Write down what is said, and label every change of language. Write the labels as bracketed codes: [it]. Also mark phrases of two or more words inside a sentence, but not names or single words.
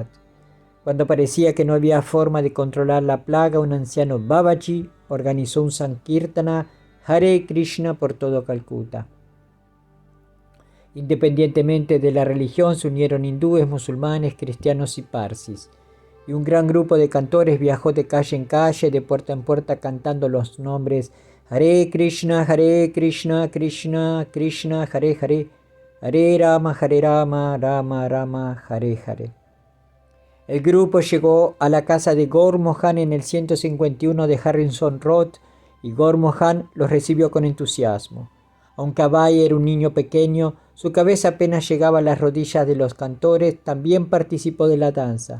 [es] Cuando parecía que no había forma de controlar la plaga, un anciano Babaji organizó un Sankirtana Hare Krishna por todo Calcuta. Independientemente de la religión, se unieron hindúes, musulmanes, cristianos y parsis. Y un gran grupo de cantores viajó de calle en calle, de puerta en puerta, cantando los nombres [sa] Hare Krishna, Krishna Krishna, Hare Hare, Hare Rama, Rama Rama, Hare Hare. [es] El grupo llegó a la casa de Gaur Mohan en el 151 de Harrison Road y Gaur Mohan los recibió con entusiasmo. Aunque Abai era un niño pequeño, su cabeza apenas llegaba a las rodillas de los cantores, también participó de la danza.